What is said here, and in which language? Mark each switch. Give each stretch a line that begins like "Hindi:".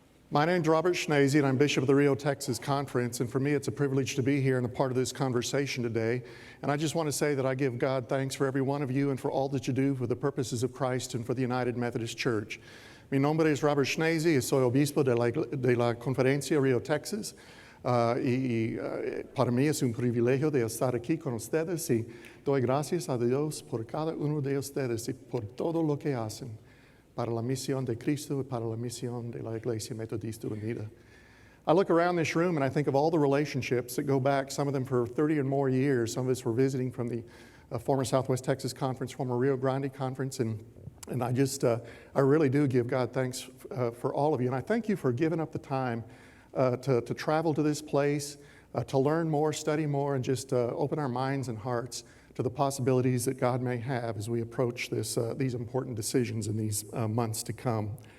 English: My name's Robert Schnase, and I'm Bishop of the Rio, Texas Conference, and for me it's a privilege to be here and a part of this conversation today. And I just want to say that I give God thanks for every one of you and for all that you do for the purposes of Christ and for the United Methodist Church.
Spanish: Mi nombre es Robert Schnase y soy obispo de la Conferencia Rio, Texas. Para mí es un privilegio de estar aquí con ustedes y doy gracias a Dios por cada uno de ustedes y por todo lo que hacen para la misión de Cristo y para la misión de la Iglesia Metodista Unida.
English: I look around this room and I think of all the relationships that go back, some of them for 30 and more years. Some of us were visiting from the former Southwest Texas Conference, former Rio Grande Conference, and I really do give God thanks for all of you. And I thank you for giving up the time to travel to this place, to learn more, study more, and just open our minds and hearts to the possibilities that God may have as we approach these important decisions in these months to come.